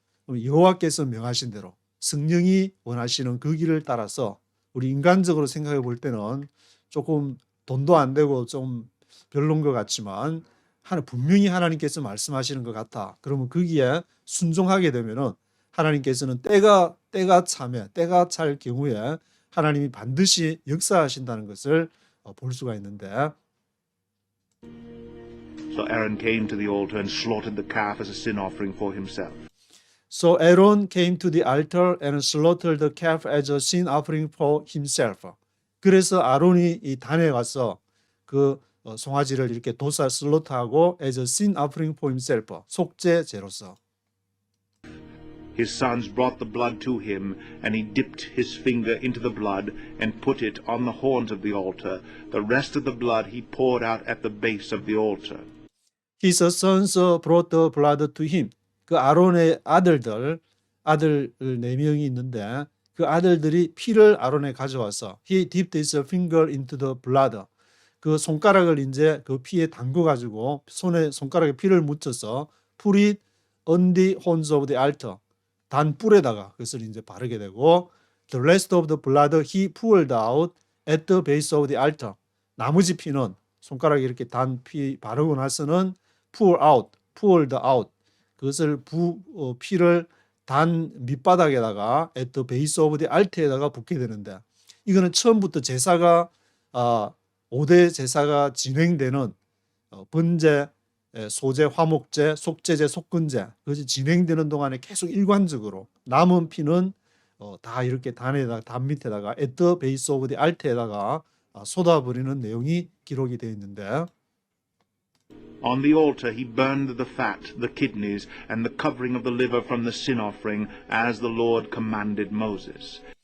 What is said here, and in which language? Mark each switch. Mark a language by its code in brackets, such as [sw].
[ko] 여호와께서 명하신 대로 성령이 원하시는 그 길을 따라서 우리 인간적으로 생각해 볼 때는 조금 돈도 안 되고 좀 별론 것 같지만 분명히 하나님께서 말씀하시는 것 같아. 그러면 거기에 순종하게 되면은 하나님께서는 때가 차면 때가 찰 경우에 하나님이 반드시 역사하신다는 것을 볼 수가 있는데 [en] So Aaron came to the altar and slaughtered the calf as a sin offering for himself. So Aaron came to the altar and slaughtered the calf as a sin offering for himself. [ko] 그래서 아론이 이 단에 가서 그 송아지를 이렇게 도사 슬로트하고 [en] as a sin offering for himself. [ko] 속죄제로서. [en] His sons brought the blood to him, and he dipped his finger into the blood and put it on the horns of the altar. The rest of the blood he poured out at the base of the altar. His sons brought the blood to him. [ko] 그 아론의 아들 4명이 있는데 그 아들들이 피를 아론에 가져와서 [en] he dipped his finger into the blood. [ko] 그 손가락을 이제 그 피에 담궈 가지고 손가락에 피를 묻혀서 [en] put it on the horns of the altar. [ko] 단뿔에다가 그것을 이제 바르게 되고 [en] the rest of the blood he poured out at the base of the altar. [ko] 나머지 피는 손가락에 이렇게 단 피 바르고 나서는 [en] poured out. [ko] 그것을 피를 단 밑바닥에다가 [en] at the base of the altar [ko] 에다가 붓게 되는데 이거는 처음부터 제사가 5대 제사가 진행되는 번제, 소제, 화목제, 속죄제, 속건제 그것이 진행되는 동안에 계속 일관적으로 남은 피는 다 이렇게 단 밑에다가 at the base of the altar에다가 쏟아버리는 내용이 기록이 되어 있는데 [en] On the altar he burned the fat, the kidneys, and the covering of the liver from the sin offering, as the Lord commanded Moses.